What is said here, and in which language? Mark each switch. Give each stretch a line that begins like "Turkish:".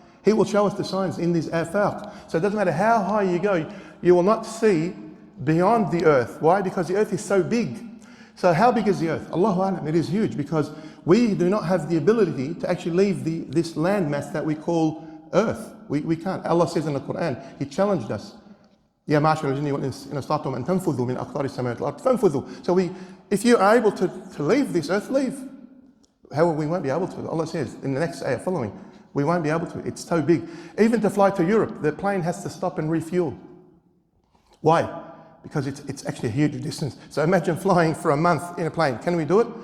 English: He will show us the signs in these afaq. So it doesn't matter how high you go, you will not see beyond the earth. Why? Because the earth is so big. So how big is the earth? Allahu A'lam, it is huge, because we do not have the ability to actually leave this landmass that we call earth. We can't. Allah says in the Quran, He challenged us.
Arabic: يا معشر الجن والإنس إن استطعتم أن تنفذوا من أقطار السماوات والأرض فانفذوا.
English: So if you are able to leave this earth, leave. However, we won't be able to. Allah says in the next ayah following, we won't be able to. It's so big. Even to fly to Europe, the plane has to stop and refuel. Why? Because it's actually a huge distance. So imagine flying for a month in a plane. Can we do it?